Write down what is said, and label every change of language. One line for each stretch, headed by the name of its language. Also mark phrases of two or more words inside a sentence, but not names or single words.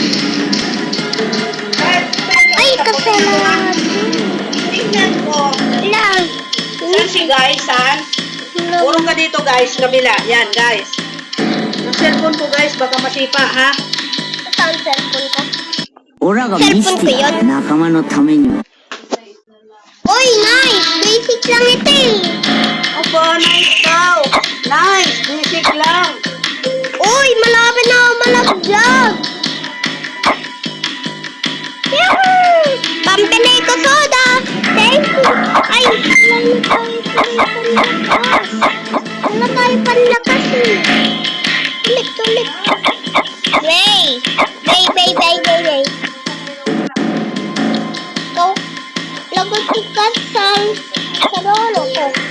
Filipino: Ay, kasalanan. Tingnan ko. Lang. Saan si guys? Saan? Puro ka dito guys, kabila. Yan guys. Yung cellphone ko guys, baka masipa ha. Saan cellphone ko?
Japanese: オラが見せてやる仲間のためにも。
Filipino: Uy, nice! Basic lang ito eh. Aba, nice daw. Nice, basic lang. Uy, malapit na ako malaglag. Yahoo! Pampinay ko soda.
English: Thank you.
Filipino: Ay, wala tayo panlakas. Wala tayo panlakas eh. Ulit. Ray. Ikaw, lagot ikat sa lolo ko.